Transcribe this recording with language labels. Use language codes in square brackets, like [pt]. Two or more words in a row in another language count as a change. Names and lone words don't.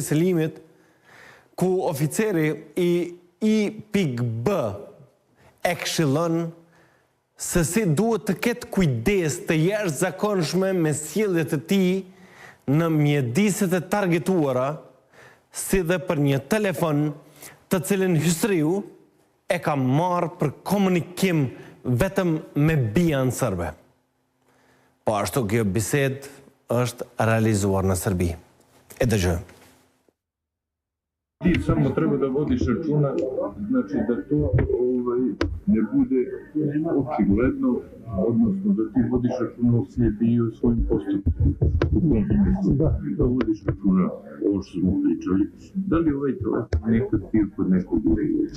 [sq] Selimit, ku oficeri i I.B e këshillon se si duhet të ketë kujdes të jashtëzakonshme me sjelljet e tij në mjediset e targetuara, si dhe për një telefon të cilin Hysriu e ka marrë për komunikim vetëm me BIA-n serbe. Po ashtu kjo bisedë është realizuar në Serbi. E dëgjojmë. [sr] Ti samo treba da vodiš računa, znači da to ne bude očigledno, odnosno da ti vodiš računa o sebi i o svojim postupcima. U tom smislu, da vodiš računa ovo što smo pričali. Da li ovaj telefon nekad bio kod nekog uređaja?